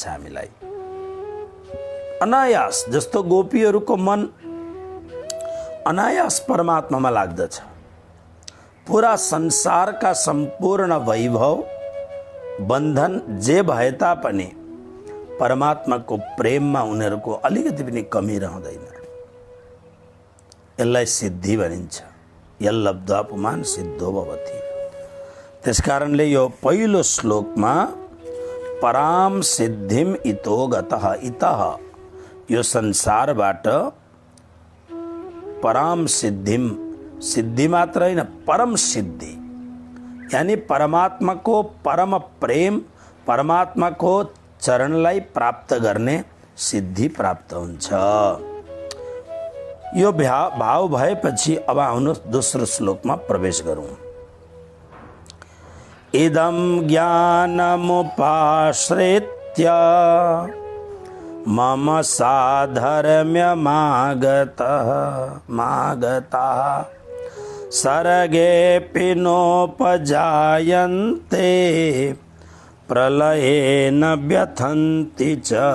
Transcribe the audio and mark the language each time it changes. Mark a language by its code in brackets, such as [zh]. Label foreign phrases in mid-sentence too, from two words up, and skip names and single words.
[ne] हामीलाई अनायास, जस्तो गोपीहरूको मन अनायास परमात्मामा लाग्दछ। पूरा संसारका सम्पूर्ण वैभव बन्धन जे भए तापनि परमात्माको प्रेममा उनीहरूको अलिकति पनि कमी रहँदैन। यसलाई सिद्धि भनिन्छ। [sa] यल्लब्ध्वा पुमान् सिद्धो भवति। [ne] त्यसकारणले यो पहिलो श्लोकमा [sa] पराम सिद्धिम इतो गतः, इतः [ne] यो संसारबाट [sa] पराम सिद्धिम, [ne] सिद्धि मात्र होइन, परम सिद्धि, यानी परमात्मा को परम प्रेम, परमात्मा को चरणलाई प्राप्त गर्ने सिद्धि प्राप्त हुन्छ। यो भाव भएपछि अब आउनुहोस् दोस्रो श्लोकमा प्रवेश गरौँ। [sa] इदं ज्ञानमुपाश्रित्य मम साधर्म्यमागताः सर्गेऽपि नोपजायन्ते प्रलये न व्यथन्ति च।